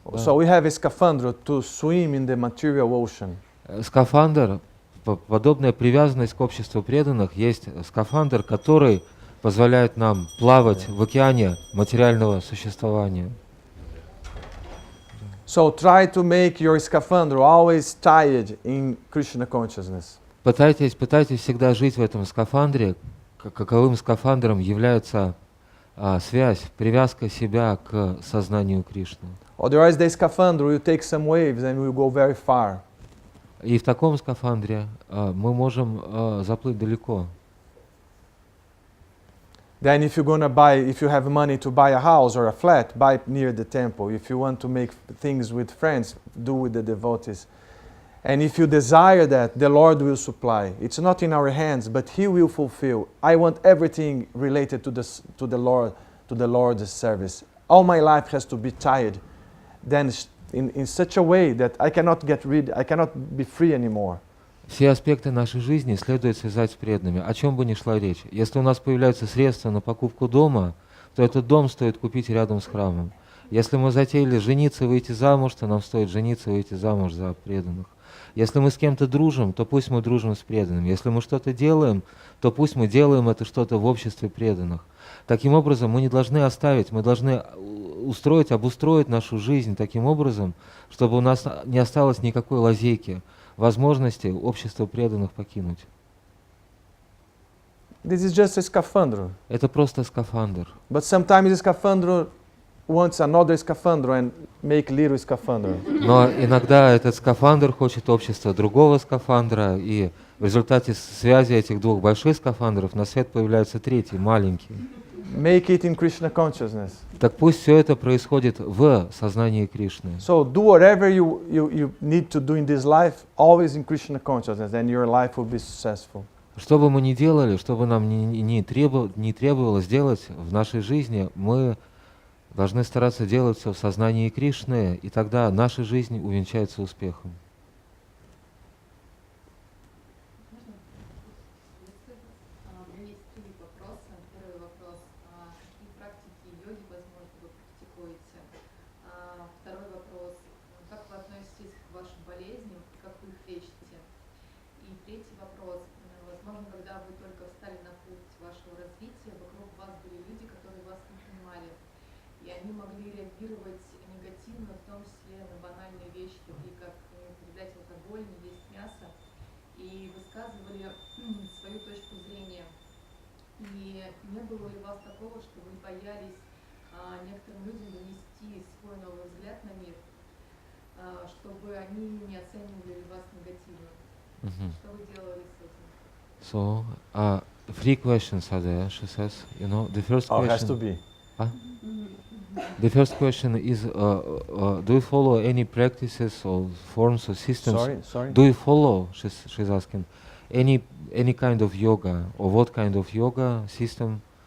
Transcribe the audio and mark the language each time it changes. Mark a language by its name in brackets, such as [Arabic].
[English] So we have a scaphandro to swim in the material ocean. [Russian] Скафандр, подобная привязанность к обществу преданных, есть скафандр, который позволяет нам плавать в океане материального существования. [English] So try to make your scaphandro always tied in Krishna consciousness. [Russian] Пытайтесь всегда жить в этом скафандре. Каковым скафандром является связь, привязка себя к сознанию Кришны. [English] Otherwise, the scaphandro will take some waves and will go very far. [Russian] И в таком скафандре мы можем заплыть далеко. [English] Then if you have money to buy a house or a flat, buy near the temple. If you want to make things with friends, do with the devotees. And if you desire that, the Lord will supply. It's not in our hands, but He will fulfill. I want everything related to the Lord's service. All my life has to be tied, then in such a way that I cannot be free anymore. [Russian] Все аспекты нашей жизни следует связать с преданными, о чем бы ни шла речь. Если у нас появляются средства на покупку дома, то этот дом стоит купить рядом с храмом. Если мы затеяли жениться и выйти замуж, то нам стоит жениться и выйти замуж за преданных. Если мы с кем-то дружим, то пусть мы дружим с преданными. Если мы что-то делаем, то пусть мы делаем это что-то в обществе преданных. Таким образом, мы не должны оставить, мы должны обустроить нашу жизнь таким образом, чтобы у нас не осталось никакой лазейки, возможности общества преданных покинуть. This is just a scaphandro. Это просто скафандр. But sometimes the scaphandro wants another scaphandro and make little scaphandro. Но иногда этот скафандр хочет общества другого скафандра, и в результате связи этих двух больших скафандров на свет появляется третий, маленький. Make it in Krishna consciousness. Так пусть все это происходит в сознании Кришны. So do whatever you need to do in this life, always in Krishna consciousness, and your life will be successful. Что бы мы ни делали, что бы нам не требовалось делать в нашей жизни, мы должны стараться делать все в сознании Кришны, и тогда наша жизнь увенчается успехом. У меня есть 3 вопроса. Первый вопрос. Какие практики йоги, возможно, вы практикуете? Второй вопрос. Как вы относитесь к вашим болезням и как вы их лечите? И третий вопрос. Возможно, когда вы только встали на путь вашего развития, вокруг вас были люди, которые вас не понимали. И они могли реагировать негативно, в том числе на банальные вещи, такие как не передать алкоголь, не есть мясо. И высказывали свою точку зрения. И не было ли у вас такого, что вы боялись некоторым людям донести свой новый взгляд на мир, чтобы они не оценивали вас негативно? Что вы делали с этим? [English] So, 3 questions are there, she says. The first question... has to be. The first question is, do you follow any practices or forms or systems? Sorry? Do you follow, she's asking, any kind of yoga, or what kind of yoga system